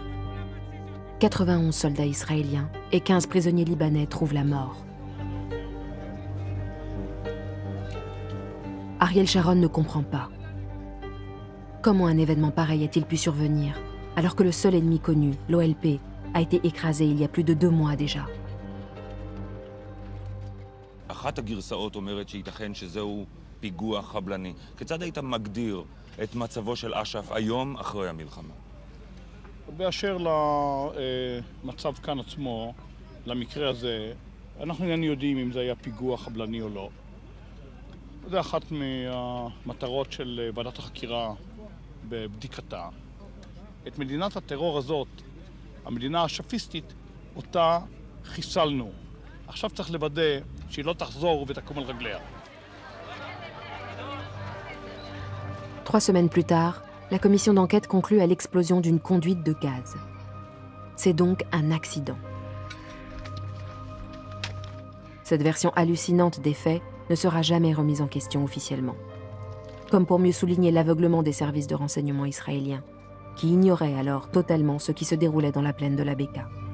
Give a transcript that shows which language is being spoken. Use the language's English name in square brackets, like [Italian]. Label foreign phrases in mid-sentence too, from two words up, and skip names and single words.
[French] 91 soldats israéliens et 15 prisonniers libanais trouvent la mort. Ariel Sharon ne comprend pas. Comment un événement pareil a-t-il pu survenir alors que le seul ennemi connu, l'OLP, a été écrasé il y a plus de 2 mois déjà? [Hebrew] אחת הגרסאות אומרת שייתכן שזהו פיגוע חבלני. כיצד היית מגדיר את מצבו של אש"ף היום אחרי המלחמה? באשר למצב כאן עצמו, למקרה הזה, אנחנו איננו יודעים אם זה היה פיגוע חבלני או לא. זה אחת מהמטרות של ועדת החקירה בבדיקתה. את מדינת הטרור הזאת, המדינה השפיסטית, אותה חיסלנו. עכשיו צריך לוודא שהיא לא תחזור ותקום על רגליה. [French] 3 semaines plus tard, la commission d'enquête conclut à l'explosion d'une conduite de gaz. C'est donc un accident. Cette version hallucinante des faits ne sera jamais remise en question officiellement. Comme pour mieux souligner l'aveuglement des services de renseignement israéliens, qui ignoraient alors totalement ce qui se déroulait dans la plaine de la Beka.